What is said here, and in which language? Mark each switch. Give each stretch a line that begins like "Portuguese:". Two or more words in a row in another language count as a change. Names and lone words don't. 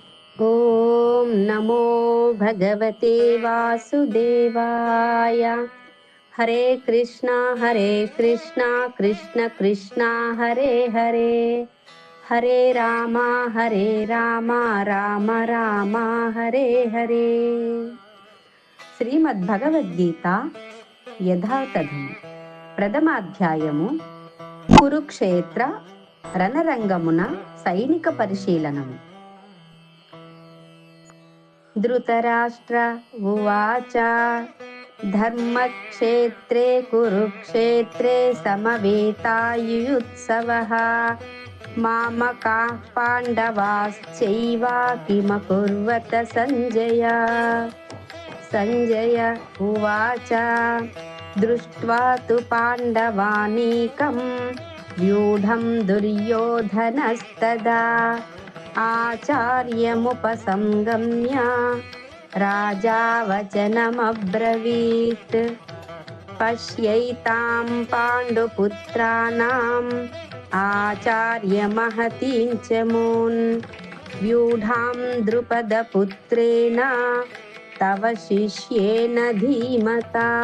Sanskrit: ॐ नमो भगवते वासुदेवाय। हरे कृष्णा कृष्ण कृष्ण हरे हरे, हरे राम राम राम हरे हरे।
Telugu: శ్రీమద్భగవద్గీత యథాతథము ప్రథమాధ్యాయము కురుక్షేత్ర రణరంగమున సైనిక పరిశీలనము.
Sanskrit: ధృతరాష్ట్ర ఉవాచ ధర్మక్షేత్రే కురుక్షేత్రే సమవేతాయుత్సవః మామకాః పాండవాశ్చైవ కిమకుర్వత సంజయ. సంజయ ఉవాచ దృష్ట్వా తు పాండవానీకం వ్యూఢం దుర్యోధనస్తదా ఆచార్యముపసంగమ్య రాజా వచనమబ్రవీత్. పశ్యైతాం పాండుపుత్రాణాం ఆచార్యమహతీం చ మూన్ వ్యూఢాం ద్రుపదపుత్రేణ తవ శిష్యేన ధీమతా.